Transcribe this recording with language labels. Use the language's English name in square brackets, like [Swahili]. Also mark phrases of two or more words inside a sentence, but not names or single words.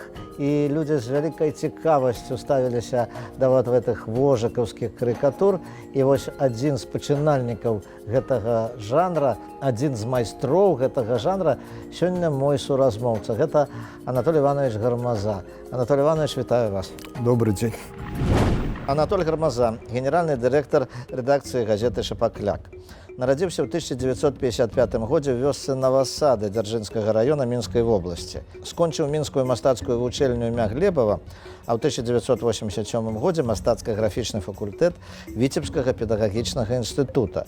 [Belarusian] І людзі з вялікай цікавасцю ставіліся да вот гэтых вожакаўскіх карыкатур. І вось адзін з пачынальнікаў гэтага жанра, адзін з майстроў гэтага жанра сёння мой суразмоўца. Гэта Анатолий Иванович Гармаза. Анатолий Иванович, вітаю вас. [Russian] Добрый день. [Belarusian] Анатолий Гармаза, генеральны дырэктар рэдакцыі газеты «Шапакляк». Нарадзіўся ў 1955 годзе ў вёсцы Новасады Дзяржынскага района Мінскай вобласці. Скончыў мінскую мастацкую вучэльню імя Глебава, а ў 1987 годзе мастацка-графічны факультэт Віцебскага педагагічнага інстытута.